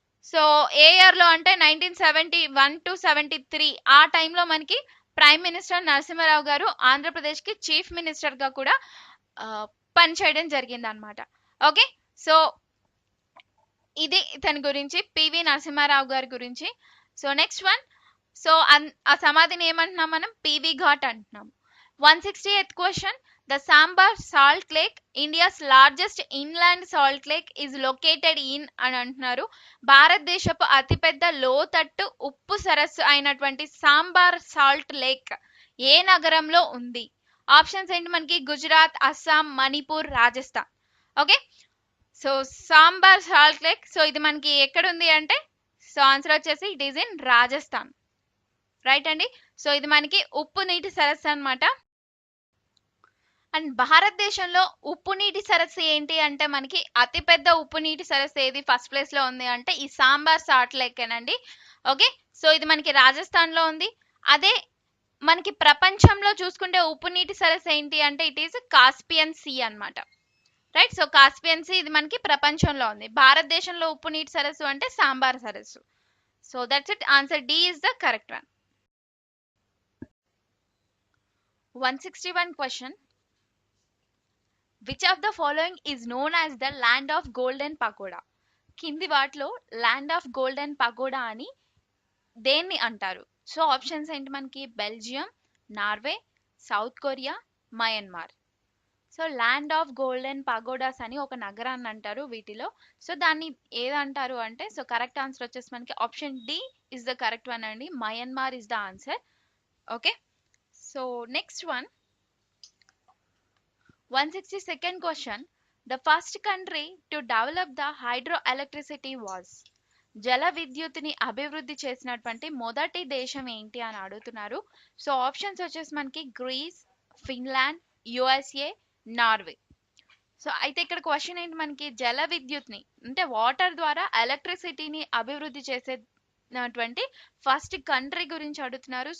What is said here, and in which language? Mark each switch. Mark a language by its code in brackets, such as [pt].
[te] So ఏ year లో అంటే 1971 to 73 ఆ టైంలో మనకి ప్రైమ్ మినిస్టర్ నరసింహారావు గారు ఆంధ్రప్రదేశ్ కి చీఫ్ మినిస్టర్ గా కూడా పనిచేయడం జరిగింది అనమాట. ఓకే, సో ఇది ఇతని గురించి, పివి నరసింహారావు గారి గురించి. సో నెక్స్ట్ సో ఆ సమాధిని ఏమంటున్నాం మనం? పివి ఘాట్ అంటున్నాం. 168th question, [en] The Sambar Salt Lake, India's largest inland salt lake, is located in [te] అని అంటున్నారు. భారతదేశపు అతిపెద్ద లోతట్టు ఉప్పు సరస్సు అయినటువంటి సాంబార్ సాల్ట్ లేక్ ఏ నగరంలో ఉంది? ఆప్షన్స్ ఏంటి మనకి? Gujarat, Assam, Manipur, Rajasthan. Okay, so sambar salt lake, so ఇది మనకి ఎక్కడ ఉంది అంటే, సో ఆన్సర్ వచ్చేసి [en] It is in Rajasthan. [te] Right అండి. సో ఇది మనకి ఉప్పు నీటి సరస్సు అన్నమాట. అండ్ భారతదేశంలో ఉప్పు నీటి సరస్సు ఏంటి అంటే, మనకి అతిపెద్ద ఉప్పు నీటి సరస్సు ఏది ఫస్ట్ ప్లేస్ లో ఉంది అంటే ఈ సాంబార్ సాల్ట్ లేక్ అండి. ఓకే, సో ఇది మనకి రాజస్థాన్ లో ఉంది. అదే మనకి ప్రపంచంలో చూసుకుంటే ఉప్పు నీటి సరస్సు ఏంటి అంటే [en] it is Caspian sea [te] అన్నమాట. రైట్, సో కాస్పియన్ సీ ఇది మనకి ప్రపంచంలో ఉంది. భారతదేశంలో ఉప్పు నీటి సరస్సు అంటే సాంబార్ సరస్సు. [en] So that's it, answer D is the correct one. 161 question. Which of the following is known as the land of golden pagoda? [te] కింది వాటిలో ల్యాండ్ ఆఫ్ గోల్డెన్ పగోడా అని దేన్ని అంటారు? సో ఆప్షన్స్ ఏంటి మనకి? Belgium, Norway, south Korea, Myanmar. So land of golden pagodas అని ఒక నగరాన్ని అంటారు వీటిలో. సో దాన్ని ఏదంటారు అంటే, సో కరెక్ట్ ఆన్సర్ వచ్చేసి మనకి [en] option D is the correct one [te] అండి. [en] Myanmar is the answer. Okay, so next one, 162nd question. The first country to develop the hydroelectricity was. [te] జల విద్యుత్ని అభివృద్ధి చేసినటువంటి మొదటి దేశం ఏంటి అని అడుగుతున్నారు. సో ఆప్షన్స్ వచ్చేసి మనకి grace, Finland, USA, Norway. So అయితే ఇక్కడ క్వశ్చన్ ఏంటి మనకి? జల విద్యుత్ని అంటే వాటర్ ద్వారా ఎలక్ట్రిసిటీని అభివృద్ధి చేసేటువంటి ఫస్ట్ కంట్రీ గురించి అడుగుతున్నారు.